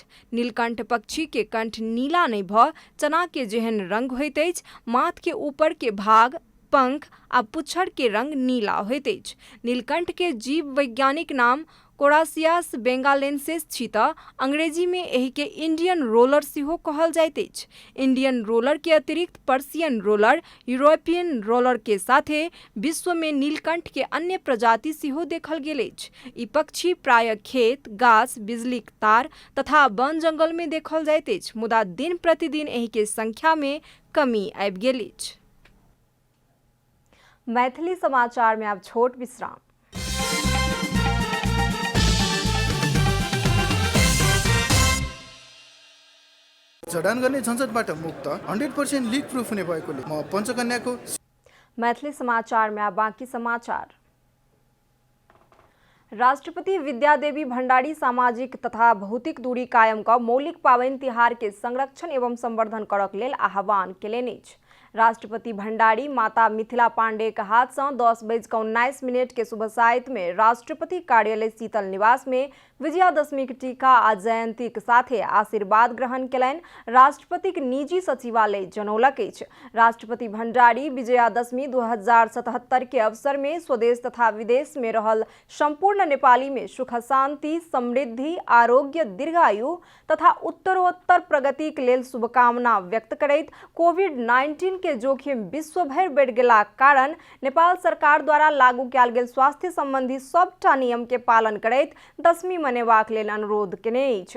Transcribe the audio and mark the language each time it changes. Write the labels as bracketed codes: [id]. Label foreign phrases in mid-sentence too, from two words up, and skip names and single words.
[mai] नीलकंठ पक्षी के कंठ नीला नहि भऽ चना के जेहन रंग होइत अछि, माथ के ऊपर के भाग, पंख आ पुच्छर के रंग नीला होइत अछि। नीलकंठ के जीव वैज्ञानिक नाम कोरासियास बेंगालेंसिस छी तऽ अंग्रेजी में एहि के इंडियन रोलर सेहो कहल जाइत अछि। इंडियन रोलर के अतिरिक्त पर्सियन रोलर, यूरोपियन रोलर के साथे विश्व में नीलकंठ के अन्य प्रजाति सेहो देखल गेल अछि। ई पक्षी प्रायः खेत, गाछ, बिजलीक तार तथा वन जंगल में देखल जाइत अछि, मुदा दिन प्रतिदिन एहि के संख्या में कमी आबि गेल अछि। मैथिली समाचार में आब छोट विश्राम। [ne] जडान गर्ने झन्झटबाट मुक्त 100% [en] leak proof [ne] हुने भएकोले म पञ्चकन्याको। [mai] मैथिली समाचार में आब बाँकी समाचार। राष्ट्रपति विद्यादेवी भण्डारी सामाजिक तथा भौतिक दूरी कायम कऽ मौलिक पाबनि तिहार के संरक्षण एवं संवर्धन करक लेल आह्वान केलनि अछि। राष्ट्रपति भण्डारी माता मिथिला पांडे के हाथ से 10:19 के शुभ साइत में राष्ट्रपति कार्यालय शीतल निवास में विजयादशमी के टीका आ जयंती के साथे आशीर्वाद ग्रहण केलनि। राष्ट्रपति के निजी सचिवालय जनौलक अछि। राष्ट्रपति भण्डारी विजयादशमी 2077 के अवसर में स्वदेश तथा विदेश में रहल संपूर्ण नेपाली में सुख शांति, समृद्धि, आरोग्य, दीर्घायु तथा उत्तरोत्तर प्रगति के लेल शुभकामना व्यक्त करैत कोविड-19 के जोखिम विश्व भर बढ़ि गेलाक कारण नेपाल सरकार द्वारा लागू कयल गेल स्वास्थ्य संबंधी सबटा नियम के पालन करैत दशमी मनेबाक लेल अनुरोध केने अछि।